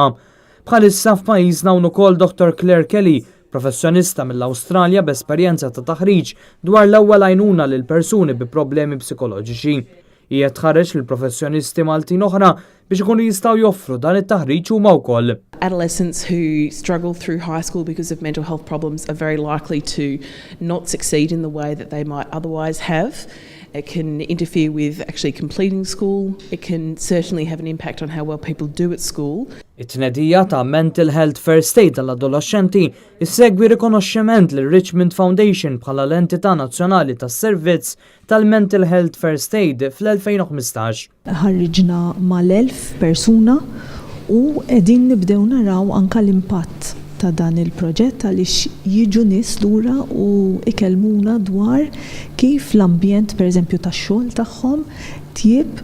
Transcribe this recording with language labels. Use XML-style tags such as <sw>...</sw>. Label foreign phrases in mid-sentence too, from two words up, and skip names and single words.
<mt>Bħalissa f'pajjiżna hawn ukoll Dr. Claire Kelly, professjonista mill-Awstralja b'esperjenza ta' taħriġ dwar l-ewwel għajnuna lil persuni bi problemi psikoloġiċi. Hija tħareġ lil professjonisti Maltin oħra biex ikunu jistgħu joffru dan it-taħriġ huma wkoll.</mt> <en>Adolescents who struggle through high school because of mental health problems are very likely to not succeed in the way that they might otherwise have. It can interfere with actually completing school. It can certainly have an impact on how well people do at school.</en> <mt>It-tnedija ta' Mental Health First Aid tal-adolescenti issegwi rikonoxximent lil Richmond Foundation bħala l-entità nazzjonali tas-servizz tal-Mental Health First Aid fl-2015. Ħarriġna mal-1000 persuna u qegħdin nibdew naraw anke l-impatt ta' dan il-proġett għaliex jiġu nies lura u ikellmuna dwar kif l-ambjent pereżempju tax-xogħol tagħhom tjieb.</mt>